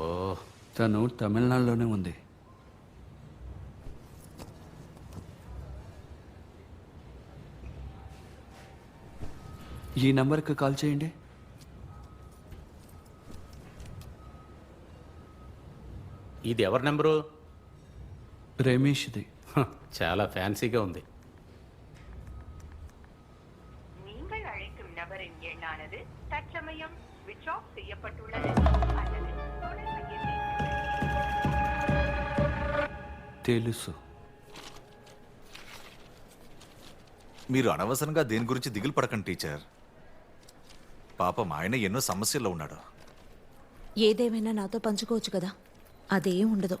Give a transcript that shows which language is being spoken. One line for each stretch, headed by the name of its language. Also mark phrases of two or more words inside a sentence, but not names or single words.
Telugu: తను తమిళనాడులోనే ఉంది. ఈ నంబర్కి కాల్ చేయండి. ఇది ఎవరి నెంబరు? రమేష్ది. చాలా ఫ్యాన్సీగా ఉంది.
Tamil: நீங்கள் அழைக்கும் நபரின் எண்ணானது தற்சமயம்
English: switch off
Tamil: செய்யப்பட்டுள்ளது அல்லது தொடர் மையத்தை
Telugu: తెలుసు. మీరు అనవసరంగా దేని గురించి దిగులు పడకండి టీచర్. పాపం ఆయన ఎన్నో సమస్యల్లో ఉన్నాడు. ఏదేమైనా నాతో పంచుకోవచ్చు కదా, అదేం ఉండదు.